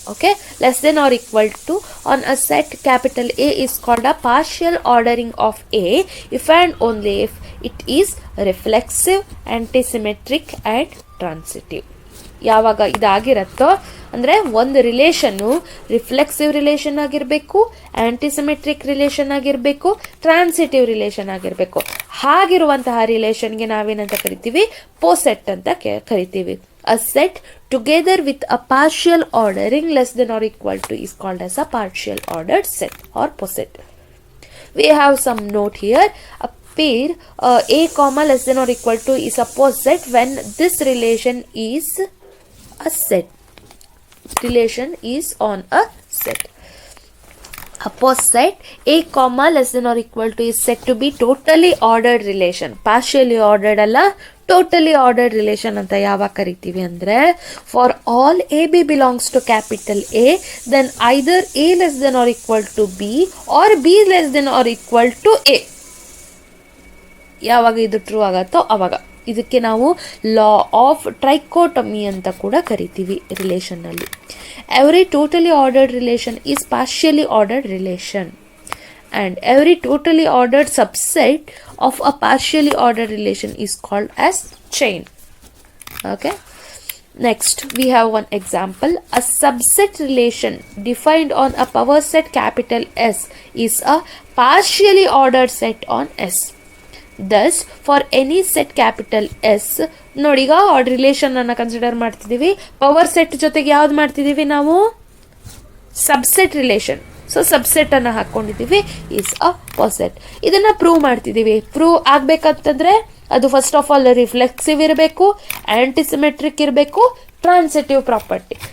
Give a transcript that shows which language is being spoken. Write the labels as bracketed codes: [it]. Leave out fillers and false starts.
[en] Okay, less than or equal to on a set capital A is called a partial ordering of A if and only if it is reflexive, antisymmetric and transitive. [kn] ಯಾವಾಗ ಇದಾಗಿರತ್ತೋ ಅಂದರೆ ಒಂದು relation reflexive relation ಆಗಿರಬೇಕು, antisymmetric relation ಆಗಿರಬೇಕು, transitive relation ಆಗಿರಬೇಕು. ಹಾಗಿರುವಂತಹ ರಿಲೇಷನ್ಗೆ ನಾವೇನಂತ ಕರಿತೀವಿ? ಪೊಸೆಟ್ ಅಂತ ಕರಿತೀವಿ. [en] A set together with a partial ordering less than or equal to is called as a partial ordered set or poset. We have some note here. A pair a comma less than or equal to is a poset when this relation is a set. Relation is on a set. A poset a comma less than or equal to is said to be totally ordered relation. Partially ordered ಅಲ್ಲ, totally ordered relation [kn] ಅಂತ ಯಾವಾಗ ಕರಿತೀವಿ ಅಂದರೆ, [en] For all a b belongs to capital A, then either a less than or equal to b or b less than or equal to a. [kn] ಯಾವಾಗ ಇದು true ಆಗತ್ತೋ ಅವಾಗ. ಇದಕ್ಕೆ ನಾವು ಲಾ ಆಫ್ ಟ್ರೈಕೋಟಮಿ ಅಂತ ಕೂಡ ಕರಿತೀವಿ ರಿಲೇಷನ್ನಲ್ಲಿ. [en] Every totally ordered relation is partially ordered relation and every totally ordered subset of a partially ordered relation is called as chain. Okay, next we have one example. A subset relation defined on a power set capital S is a partially ordered set on S. Thus for any set capital S, [kn] ನೋಡಿಗ relation ಅನ್ನ consider ಮಾಡ್ತಿದೀವಿ. Power set ಜೊತೆಗೆ ಯಾವ್ದು ಮಾಡ್ತಿದೀವಿ ನಾವು? Subset relation. So subset ಅನ್ನ ಹಾಕೊಂಡಿದ್ದೀವಿ, [en] Is a poset. [kn] ಇದನ್ನ prove ಮಾಡ್ತಿದ್ದೀವಿ. Prove ಆಗ್ಬೇಕಂತಂದ್ರೆ ಅದು ಫಸ್ಟ್ ಆಫ್ ಆಲ್ ರಿಫ್ಲೆಕ್ಸಿವ್ ಇರಬೇಕು, ಆಂಟಿಸಿಮೆಟ್ರಿಕ್ ಇರಬೇಕು, ಟ್ರಾನ್ಸಿಟಿವ್ ಪ್ರಾಪರ್ಟಿ.